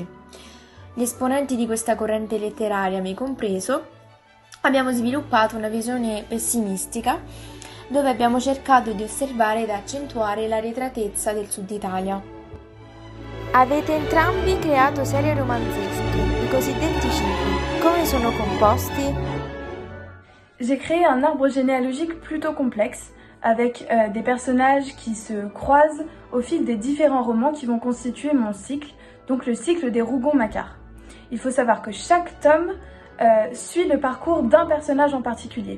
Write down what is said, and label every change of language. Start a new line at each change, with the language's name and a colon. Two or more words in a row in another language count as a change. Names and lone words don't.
Italian: Gli esponenti di questa corrente letteraria, me compreso, abbiamo sviluppato una visione pessimistica dove abbiamo cercato di osservare ed accentuare l'arretratezza del Sud Italia. Avete entrambi creato serie romanzesche, i cosiddetti cicli. Come sono composti?
French: J'ai créé un arbre généalogique plutôt complexe, avec des personnages qui se croisent au fil des différents romans qui vont constituer mon cycle, donc le cycle des Rougon-Macquart. Il faut savoir que chaque tome suit le parcours d'un personnage en particulier.